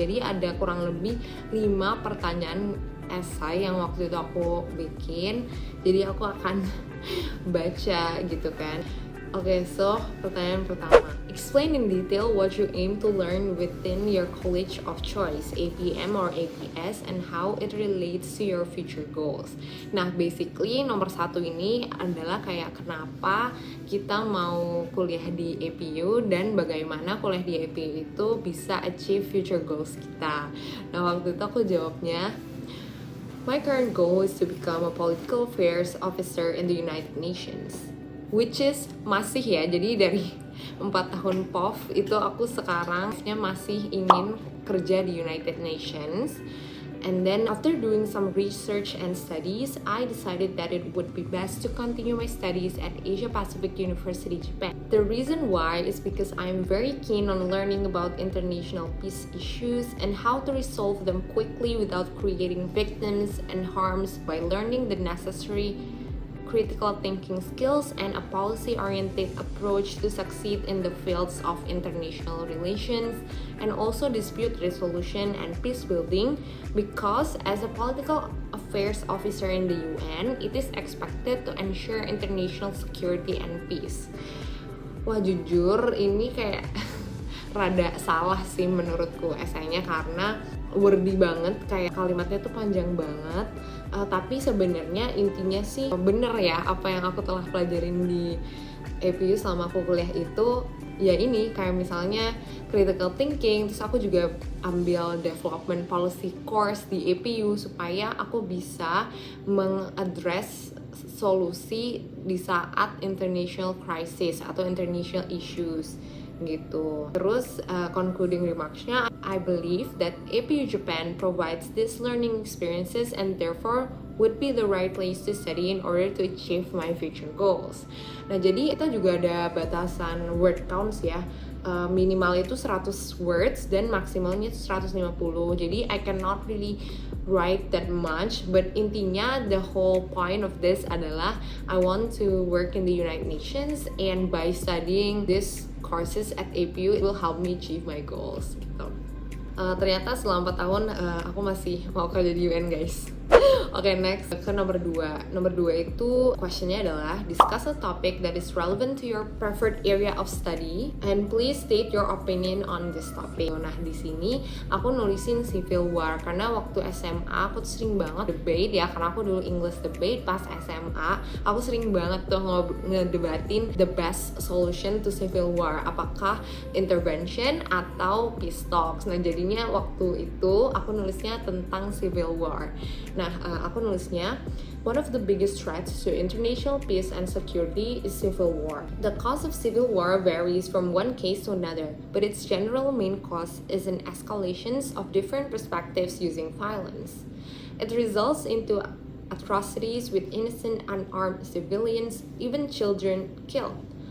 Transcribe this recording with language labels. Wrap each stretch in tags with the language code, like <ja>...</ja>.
<id>Jadi ada kurang lebih 5 pertanyaan esai yang waktu itu aku bikin. Jadi aku akan baca gitu kan. Oke, so pertanyaan pertama.</id> <en>Explain in detail what you aim to learn within your college of choice, APM or APS, and how it relates to your future goals.</en> <id>Nah, basically nomor 1 ini adalah kayak kenapa kita mau kuliah di APU dan bagaimana kuliah di APU itu bisa</id> <en>achieve future goals</en> <id>kita. Nah, waktu itu aku jawabnya,</id> <en>my current goal is to become a political affairs officer in the United Nations. Which is</en> <id>masih ya, jadi dari 4 tahun POV itu aku sekarang masih ingin kerja di United Nations.</id> <en>And then after doing some research and studies, I decided that it would be best to continue my studies at Asia Pacific University, Japan. The reason why is because I'm very keen on learning about international peace issues and how to resolve them quickly without creating victims and harms by learning the necessary critical thinking skills and a policy-oriented approach to succeed in the fields of international relations and also dispute resolution and peace building, because as a political affairs officer in the UN, it is expected to ensure international security and peace.</en> <id>Wah, jujur ini kayak rada salah sih menurutku esainya karena wordy banget, kayak kalimatnya tuh panjang banget. Tapi sebenarnya intinya sih bener ya apa yang aku telah pelajarin di APU selama aku kuliah itu. Ya ini kayak misalnya critical thinking, terus aku juga ambil</id> <en>development policy course</en> <id>di APU supaya aku bisa mengadres solusi di saat</id> <en>international crisis</en> <id>atau</id> <en>international issues</en> <id>gitu. Terus</id> <en>concluding remarksnya, I believe that APU Japan provides these learning experiences and therefore would be the right place to study in order to achieve my future goals.</en> <id>Nah, jadi kita juga ada batasan word counts ya. Minimal itu 100 words dan maksimalnya itu 150. Jadi</id> <en>I cannot really write that much, but</en> <id>intinya</id> <en>the whole point of this</en> <id>adalah</id> <en>I want to work in the United Nations, and by studying this courses at APU it will help me achieve my goals</en> <id>gitu. Ternyata selama 4 tahun aku masih mau kerja di UN guys. Oke, next ke nomor 2. Nomor 2 itu questionnya adalah</id> <en>discuss a topic that is relevant to your preferred area of study and please state your opinion on this topic.</en> <id>Nah, di sini aku nulisin civil war karena waktu SMA aku tuh sering banget debate ya, karena aku dulu English debate pas SMA. Aku sering banget tuh ngedebatin</id> <en>the best solution to civil war,</en> <id>apakah intervention atau</id> <en>peace talks.</en> <id>Nah, jadinya waktu itu aku nulisnya tentang civil war. Nah, aku nulisnya,</id> <en>one of the biggest threats to international peace and security is civil war. The cause of civil war varies from one case to another, but its general main cause is an escalations of different perspectives using violence. It results into atrocities with innocent unarmed civilians, even children killed.</en>